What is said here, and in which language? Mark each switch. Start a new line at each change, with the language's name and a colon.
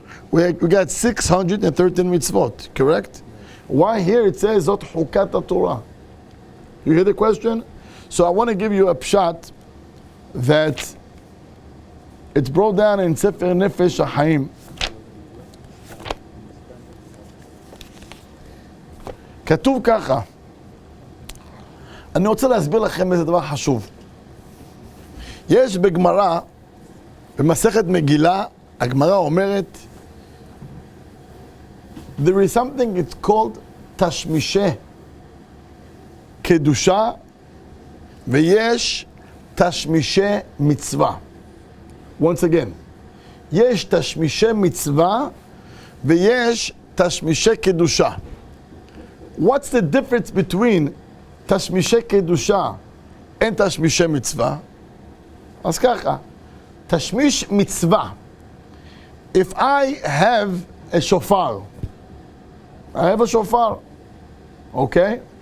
English: We got 613 mitzvot, correct? Why here it says
Hebrew: zot hukat Torah?
English: You hear the question? So I want to give you a pshat that it's brought down in Sefer Nefesh HaHaim.
Hebrew: כתוב ככה, אני רוצה להסביר לכם איזה דבר חשוב. יש בגמרא במסכת מגילה, הגמרא אומרת,
English: there is something it's called
Hebrew: תשמישי קדושה, ויש תשמישי מצווה.
English: Once again,
Hebrew: יש תשמישי מצווה, ויש תשמישי קדושה.
English: What's the difference between תשמישי קדושה and תשמישי מצווה?
Hebrew: אז ככה,
English: תשמיש מצווה. If I have a shofar, I have a shofar, okay?